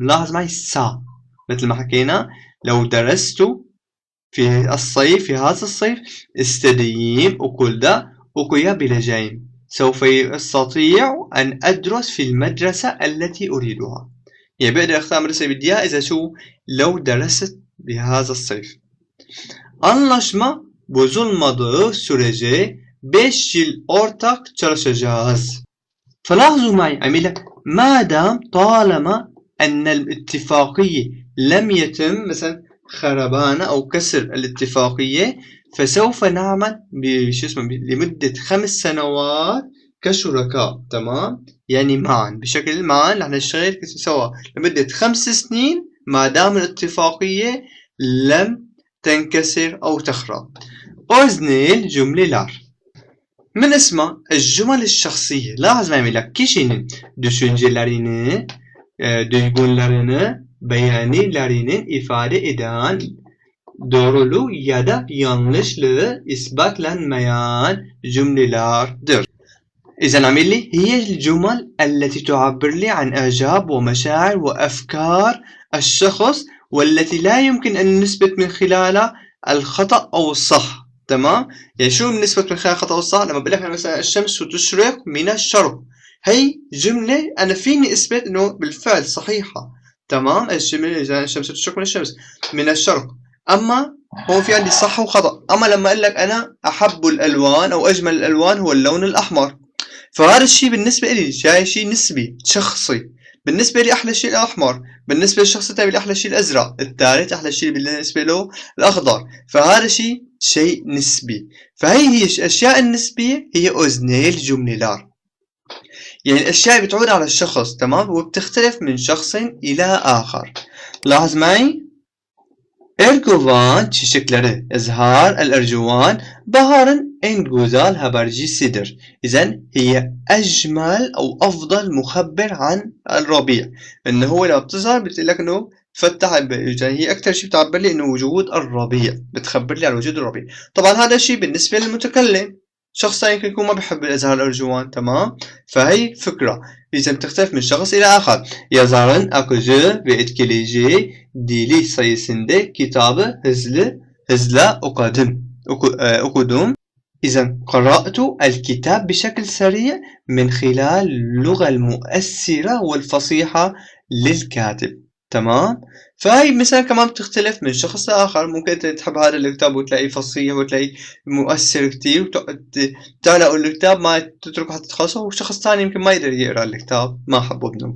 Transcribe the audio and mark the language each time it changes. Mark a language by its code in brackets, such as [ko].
[ar] لاحظ معي سا، مثل ما حكينا لو درست في الصيف، في هذا الصيف استديم [tr] okulda okuyabileceğim. [ar] سوف أستطيع أن أدرس في المدرسة التي أريدها. يعني بقدر أختار مدرسة بدي إياها إذا شو لو درست بهذا الصيف. [tr] Anlaşma bozulmadığı sürece 5 yıl ortak çalışacağız. [ar] فلاحظوا معي عمل لك ما دام طالما أن الاتفاقية لم يتم مثلا خربانة أو كسر الاتفاقية، فسوف نعمل لمدة 5 سنوات كشركاء. تمام. يعني معا، بشكل معا نحن نشتغل سوا لمدة 5 سنين ما دام الاتفاقية لم تنكسر أو تخرب. أوزنيل جملeler. من اسمه الجمل الشخصية. لاحظ ما يعمل لك [tr] kişinin düşüncelerini, duygularını, beğenilerini ifade eden, doğruluğu ya da yanlışlığı ispatlanmayan cümlelerdir. [ar] إذا عمل لي هي الجمل التي تعبر لي عن إعجاب ومشاعر وأفكار الشخص، والتي لا يمكن أن نثبت من خلالها الخطأ أو الصح. تمام. يعني شو بنثبت من خلال الخطأ والصح؟ لما بقول لك مثلا الشمس تشرق من الشرق، هي جملة أنا فيني أثبت إنه بالفعل صحيحة. تمام. الشمس تشرق من الشمس من الشرق. أما هو في عندي صح وخطأ. أما لما أقول لك أنا أحب الألوان أو أجمل الألوان هو اللون الأحمر، فهذا الشيء بالنسبة لي جاي شيء نسبي شخصي. بالنسبة لي أحلى شيء الأحمر، بالنسبة للشخص الثاني أحلى شيء الأزرق، الثالث أحلى شيء بالنسبة له الأخضر. فهذا شيء نسبي. هي الأشياء النسبية هي أوزني الجملة لار. يعني الأشياء بتعود على الشخص، تمام، وبتختلف من شخص إلى آخر. لاحظ معي. [tr] Erguvan çiçekleri, [ar] إزهار الأرجوان [tr] بهارا en güzel habercisidir. [ar] إذن هي أجمل أو أفضل مخبر عن الربيع. إنه هو لما بتظهر بتقول لك إنه فتح يعني هي أكثر شيء بتعبر لي إنه وجود الربيع، بتخبر لي عن وجود الربيع. طبعا هذا الشيء بالنسبة للمتكلم، شخص يمكن يكون ما بيحب الإزهار الأرجوان، تمام. فهي فكرة إذا بتختلف من şahıs إلى آخر. [tr] Yazarın akıcı ve etkileyici dili sayesinde kitabı hızla okudum. [ar] إذا قرأت الكتاب بشكل سريع من خلال اللغة المؤثرة والفصيحة للكاتب، تمام. فهي مثلا كمان بتختلف من شخص لآخر. ممكن تحب هذا الكتاب وتلاقيه فصيح وتلاقيه مؤثر كتير وتعلق الكتاب ما تتركه حتى تخلصه، وشخص ثاني يمكن ما يقدر يقرأ الكتاب ما حبه منه.